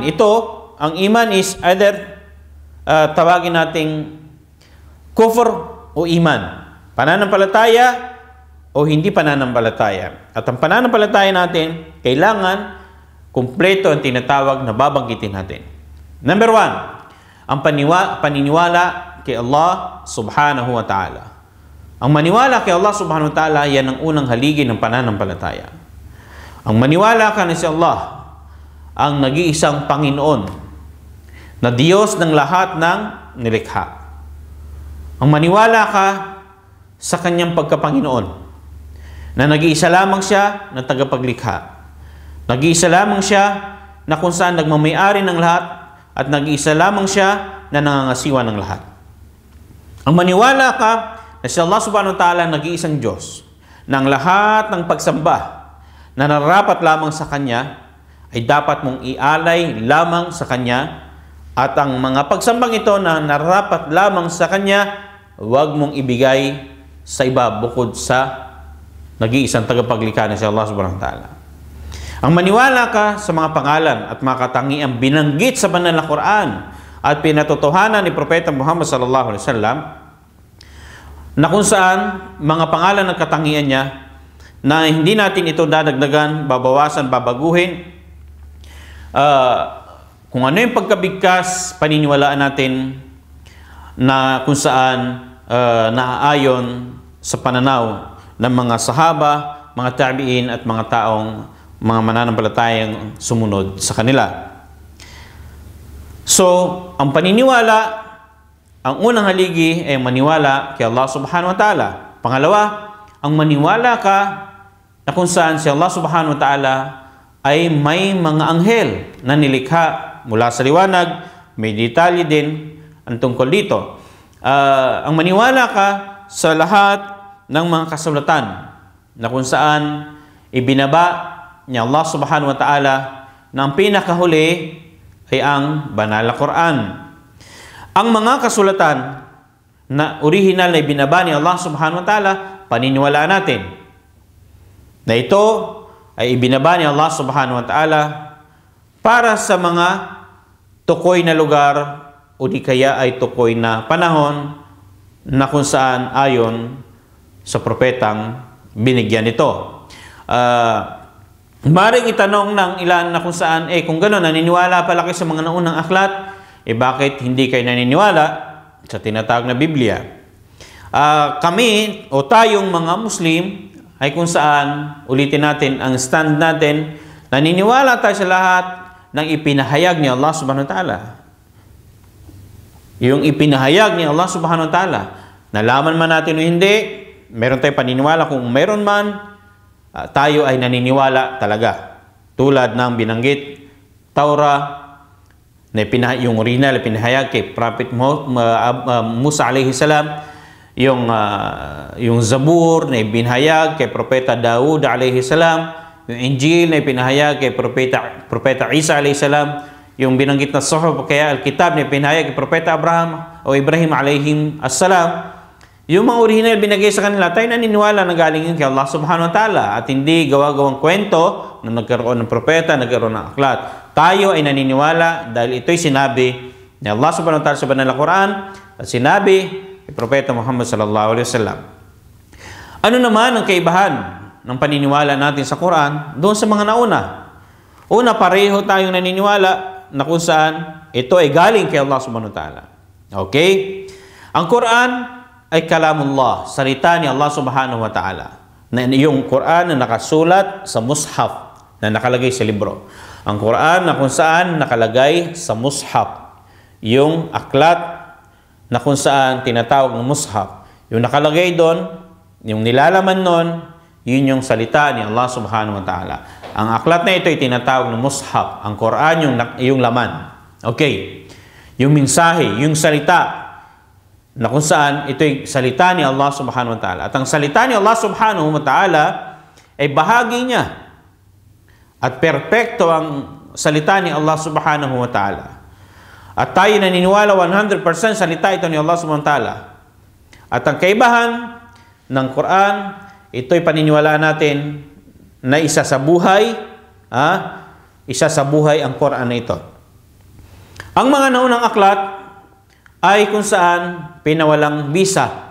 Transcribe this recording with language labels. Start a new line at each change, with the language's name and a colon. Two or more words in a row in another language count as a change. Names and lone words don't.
Filipino: Ito, ang iman
English: is either
Filipino: tawagin nating kufr o iman. Pananampalataya o hindi pananampalataya. At ang pananampalataya natin, kailangan kumpleto ang tinatawag na babanggitin natin. Number 1, ang paniniwala kay Allah
Arabic: سبحانه وتعالى.
Filipino: Ang maniwala kay Allah
Arabic: سبحانه وتعالى,
Filipino: yan ang unang haligi ng pananampalataya. Ang maniwala ka na si Allah, ang nag-iisang Panginoon, na Diyos ng lahat ng nilikha. Ang maniwala ka sa kanyang pagkapanginoon, na nag-iisa lamang siya na tagapaglikha. Nag-iisa lamang siya na kung saan nagmamayari ng lahat, at nag-iisa lamang siya na nangangasiwa ng lahat. Ang maniwala ka na si Allah
Arabic: سبحانه وتعالى
Filipino: nag-iisang Diyos, na ang lahat ng pagsamba na nararapat lamang sa Kanya ay dapat mong ialay lamang sa Kanya, at ang mga pagsambang ito na nararapat lamang sa Kanya, huwag mong ibigay sa iba bukod sa nag-iisang tagapaglikha na si Allah
Arabic: سبحانه وتعالى.
Filipino: Ang maniwala ka sa mga pangalan at mga katangiang binanggit sa banal na Quran at pinatotohanan ni Propeta Muhammad
Arabic: صلى الله عليه وسلم,
Filipino: na kung saan mga pangalan ng katangian niya na hindi natin ito dadagdagan, babawasan, babaguhin. Kung ano yung pagkabigkas, paniniwalaan natin na kung saan naaayon sa pananaw ng mga sahaba, mga tabi'in at mga taong mga mananampalatayang sumunod sa kanila. So, ang paniniwala, ang unang haligi ay maniwala kay Allah
Arabic: سبحانه وتعالى.
Filipino: Pangalawa, ang maniwala ka na kung saan si Allah
Arabic: سبحانه وتعالى
Filipino: ay may mga anghel na nilikha mula sa liwanag. May detalye din ang tungkol dito. Ang maniwala ka sa lahat ng mga kasulatan na kung saan ibinaba ni Allah
Arabic: سبحانه وتعالى
Filipino: na ang pinakahuli ay ang banal na Quran. Ang mga kasulatan na original na ibinaba ni Allah
Arabic: سبحانه وتعالى,
Filipino: paniniwalaan natin na ito ay ibinaba ni Allah
Arabic: سبحانه وتعالى
Filipino: para sa mga tukoy na lugar o di kaya ay tukoy na panahon na kung saan ayon sa propetang binigyan nito. Maring itanong ng ilan na kung saan, kung gano'n, naniniwala pala kayo sa mga naunang aklat, bakit hindi kayo naniniwala sa tinatawag na Biblia? Kami o tayong mga Muslim ay kung saan, ulitin natin ang stand natin, naniniwala tayo sa lahat ng ipinahayag ni Allah
Arabic: سبحانه وتعالى.
Filipino: Yung ipinahayag ni Allah
Arabic: سبحانه وتعالى,
Filipino: nalaman man natin o hindi, meron tayong paniniwala. Kung meron man, tayo ay naniniwala talaga. Tulad ng binanggit, Taura, na yung original, pinahayag kay Prophet Musa
Arabic: عليه السلام,
Filipino: yung Zabur na ibinahayag kay Propeta Daud
Arabic: عليه السلام,
Filipino: yung Injil na ipinahayag kay Propeta Isa
Arabic: عليه السلام,
Filipino: yung binanggit na Suhuf kaya Al-Kitab na ipinahayag kay Propeta Abraham o Ibrahim
Arabic: عليهم السلام.
Filipino: Yung mga original binagay sa kanila, tayo naniniwala na galing yun kay Allah
Arabic: سبحانه وتعالى
Filipino: at hindi gawa-gawang kwento na nagkaroon ng propeta, nagkaroon ng aklat. Tayo ay naniniwala dahil ito'y sinabi ni Allah
Arabic: سبحانه وتعالى
Filipino: sa banal na Quran at sinabi ni Propeta Muhammad
Arabic: صلى الله عليه وسلم.
Filipino: Ano naman ang kaibahan ng paniniwala natin sa Quran doon sa mga nauna? Una, pareho tayong naniniwala na kung saan ito ay galing kay Allah
Arabic: سبحانه وتعالى.
Filipino: Okay? Ang Quran ay kalamullah, salita ni Allah
Arabic: سبحانه وتعالى.
Filipino: Na yung Quran na nakasulat sa mushaf, na nakalagay sa libro. Ang Quran na kung saan nakalagay sa mushaf. Yung aklat na kung saan tinatawag ng mushaf. Yung nakalagay doon, yung nilalaman doon, yun yung salita ni Allah
Arabic: سبحانه وتعالى.
Filipino: Ang aklat na ito ay tinatawag ng mushaf. Ang Quran yung laman. Okay. Yung mensahe, yung salita na kung saan ito'y salita ni Allah
Arabic: سبحانه وتعالى.
Filipino: At ang salita ni Allah
Arabic: سبحانه وتعالى
Filipino: ay bahagi niya. At perpekto ang salita ni Allah
Arabic: سبحانه وتعالى.
Filipino: At tayo naniniwala 100% salita ito ni Allah
Arabic: سبحانه وتعالى.
Filipino: At ang kaibahan ng Quran, ito'y paniniwalaan natin na isa sa buhay, isa sa buhay ang Quran na ito. Ang mga naunang aklat ay kung saan pinawalang bisa.